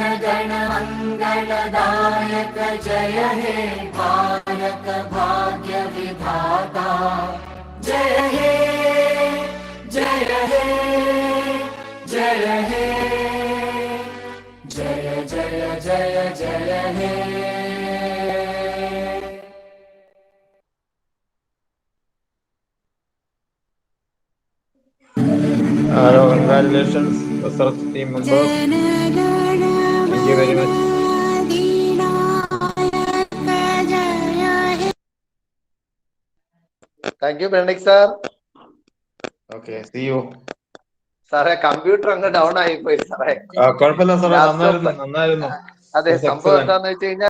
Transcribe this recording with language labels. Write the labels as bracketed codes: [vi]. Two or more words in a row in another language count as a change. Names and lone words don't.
[bn] গণ মঙ্গলদায়ক জয় হে ভারত ভাগ্য বিধাতা জয় হে জয় হে জয় হে জয় জয় জয় জয় হে [en] Hello, congratulations, research team members. Thank you very much. Thank you, Benedict sir. Okay, see you. [ml] സാറേ കമ്പ്യൂട്ടർ അങ്ങ് ഡൗൺ ആയിപ്പോയി സാറേ. കുഴപ്പമില്ല സാറേ, നന്നായിരുന്നു. അതെ, സംഭവം എന്താന്ന് വെച്ച് കഴിഞ്ഞാൽ